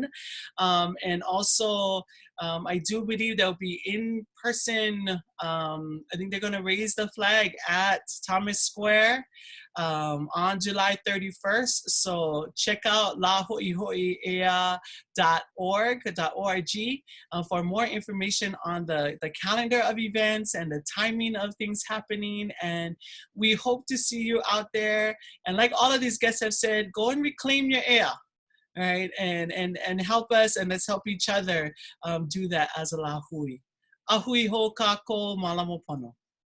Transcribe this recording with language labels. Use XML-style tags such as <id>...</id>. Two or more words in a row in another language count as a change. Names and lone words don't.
<en>And also, I do believe there'll be in-person, I think they're gonna raise the flag at Thomas Square on July 31st. So check out lahoʻihoʻiea.org for more information on the calendar of events and the timing of things happening. And we hope to see you out there. And like all of these guests have said, go and reclaim your ea. Right, and help us, and let's help each other do that as a lahui.</en> <haw>Ahui ho kako malamo pono.</haw>